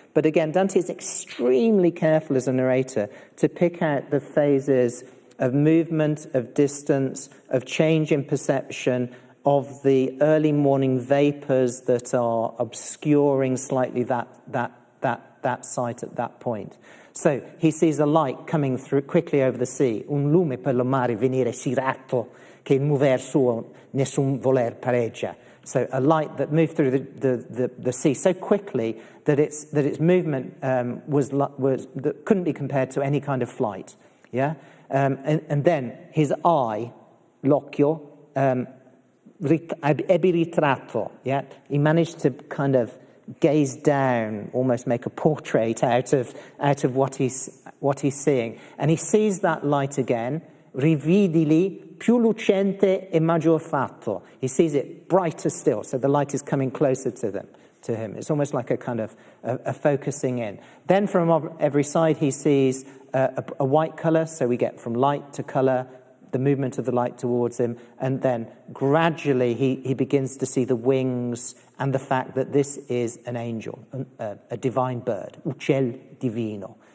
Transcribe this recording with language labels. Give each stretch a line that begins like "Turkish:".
English: But again, Dante is extremely careful as a narrator to pick out the phases of movement, of distance, of change in perception, of the early morning vapors that are obscuring slightly that sight at that point. So he sees a light coming through quickly over the sea.
Italian: Un lume per lo mare venire si ratto che il mover suo nessun voler pareggia.
English: So a light that moved through the sea so quickly that its movement that couldn't be compared to any kind of flight. Yeah, and then his eye,
Italian: l'occhio, ebbe ritratto.
English: Yeah, he managed to kind of gaze down, almost make a portrait out of what he's seeing, and he sees that light again.
Italian: Rividili più lucente e maggior fatto.
English: He sees it brighter still, so the light is coming closer to him. It's almost like a kind of a focusing in. Then from every side he sees a white color, so we get from light to color, the movement of the light towards him, and then gradually he begins to see the wings and the fact that this is an angel, a divine bird,
Italian: uccel divino.